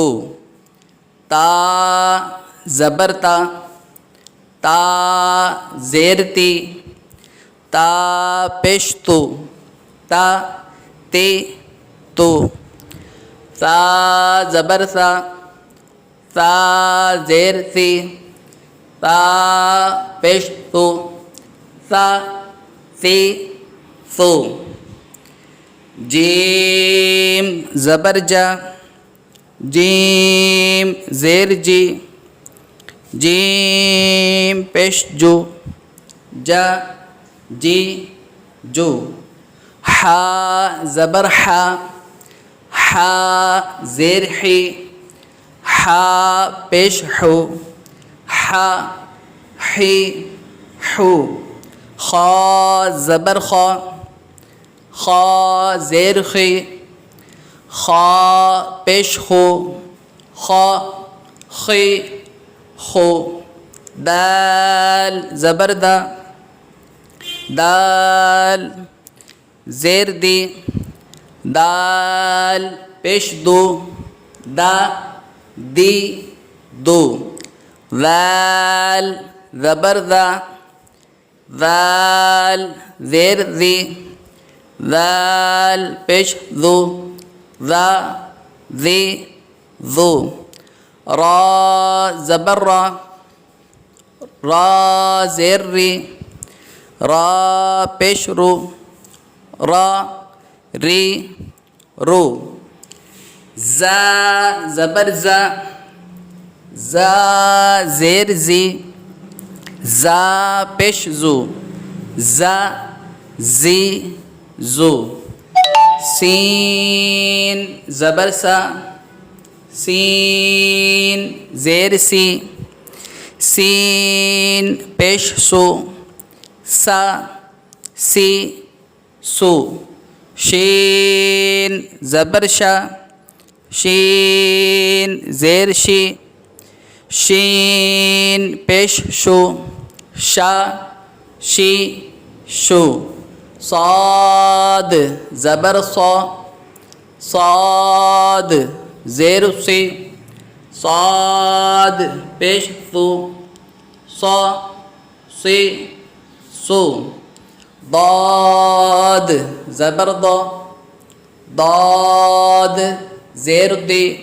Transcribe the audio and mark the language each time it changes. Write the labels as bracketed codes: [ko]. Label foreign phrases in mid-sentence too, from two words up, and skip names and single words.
[ur] تا زبر تا، تا زیر تی، تا پیش تو، تا تی تو۔ تا زبر سا، تا زیر سی، تا پیش تو، تا سی سو۔ جیم زبر جا، جیم زیر جی، جیم پیش جو، جا جی جو۔ حا زبر حا، حا زیر حی، حا پیش حو، حا حی حو۔ خا زبر خا، خا زیر خی، خا پیش خو، خا خی خو۔ دال زبر دا، دال زیر دی، دال پیش دو، دا دی دو۔ ذال زبر ذا، ذال زیر ذی، ذال پیش ذو، ذا ذی ذو را زبر را را زیر ری را پیش رو را ری رو زا زبر زا زا زیر زی زا پیش زو زا زی زو سین زبر سا سین زیر سی سین پیش سو سا سی سو شین زبر شا شین زیر شی شین پیش شو شا شی شو صاد زبر صا صاد زیر سی صاد پیش سو صا سی سو ضاد زبر ضا ضاد زیر دی